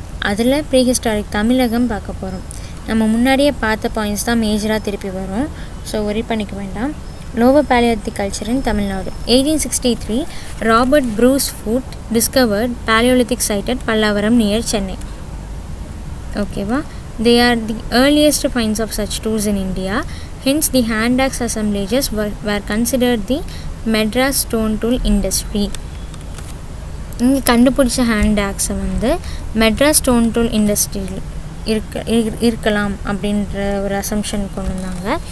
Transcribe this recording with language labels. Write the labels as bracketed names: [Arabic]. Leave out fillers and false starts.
[Tamil] அதில் ப்ரீஹிஸ்டாரிக் தமிழகம் பார்க்க போகிறோம். நம்ம முன்னாடியே பார்த்த பாயிண்ட்ஸ் தான் மேஜராக திருப்பி வரும், ஸோ ஒரி பண்ணிக்க வேண்டாம். [English] Lower palaeolithic culture in Tamil Nadu. 1863 Robert Bruce Foote discovered palaeolithic site at Pallavaram near Chennai. [Tamil] ஓகேவா. [English] They are the earliest finds of such tools in India. Hence, the hand axe assemblages were considered the Madras stone tool industry. [Tamil] இங்கே கண்டுபிடிச்ச hand ஆக்ஸை வந்து Madras stone tool இண்டஸ்ட்ரியில் இருக்கலாம் அப்படின்ற ஒரு assumption கொண்டு வந்தாங்க.